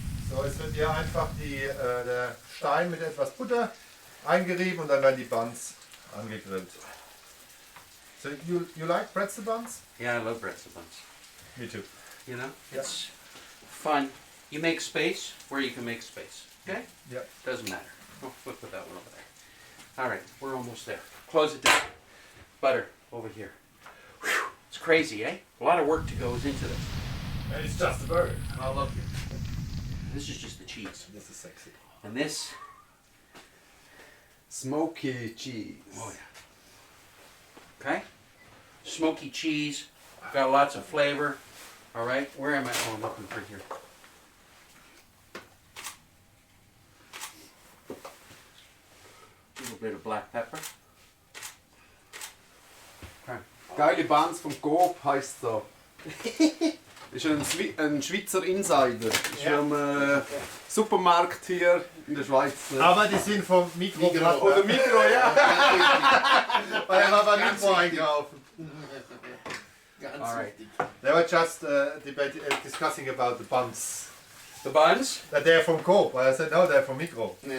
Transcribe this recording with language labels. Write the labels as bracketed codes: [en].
[de] So, jetzt wird hier einfach der Stein mit etwas Butter eingerieben und dann werden die Buns angegrillt. [en] So, you like pretzel buns? Yeah, I love pretzel buns. Me too. You know, it's fun. You make space where you can make space. Okay? Yeah. Doesn't matter. We'll put that one over there. All right, we're almost there. Close it down. Butter over here. Whew, it's crazy, eh? A lot of work goes into this. And it's just a burger. Oh, look. This is just the cheese. This is sexy. And this, Smoky cheese. oh yeah. Okay? Smoky cheese. Got lots of flavor. All right, where am I? Oh, I'm looking for here. A little bit of black pepper. Okay. [de] Geile Buns vom Coop heisst so. Ist ein Schweizer Insider. Ist Ja. am Supermarkt hier in der Schweiz. Aber die sind vom Mikro. Oder Mikro, ja. Weil er war beim Mikro einkaufen. [en] All right. They were just discussing about the buns. The buns? That they're from Coop. I said no, they're from Mikro.